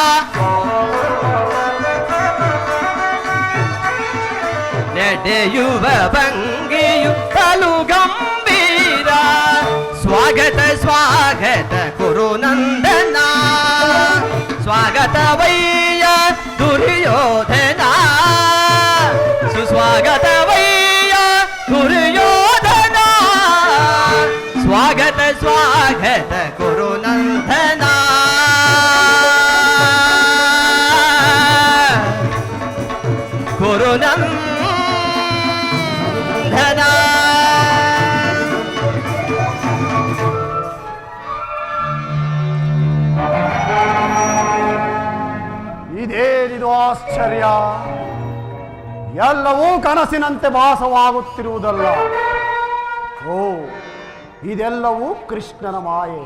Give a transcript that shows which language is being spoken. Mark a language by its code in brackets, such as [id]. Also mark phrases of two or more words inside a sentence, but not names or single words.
[kn] ನಡೆಯುವ ಭಂಗಿಯು ಬಲು ಗಂಭೀರ ಸ್ವಾಗತ ಸ್ವಾಗತ ಕುರು ನಂದನ ಸ್ವಾಗತವಯ್ಯ ದುರ್ಯೋಧನ ಸುಸ್ವಾಗತವಯ್ಯ ದುರ್ಯೋಧನ ಸ್ವಾಗತ ಸ್ವಾಗತ ಕುರು ನಂದನ ಕುರು ನಂದನ ಇದೇನಿದು ಆಶ್ಚರ್ಯ, ಎಲ್ಲವೂ ಕನಸಿನಂತೆ ಭಾಸವಾಗುತ್ತಿರುವುದಲ್ಲ. ಓ, ಇದೆಲ್ಲವೂ ಕೃಷ್ಣನ ಮಾಯೆ.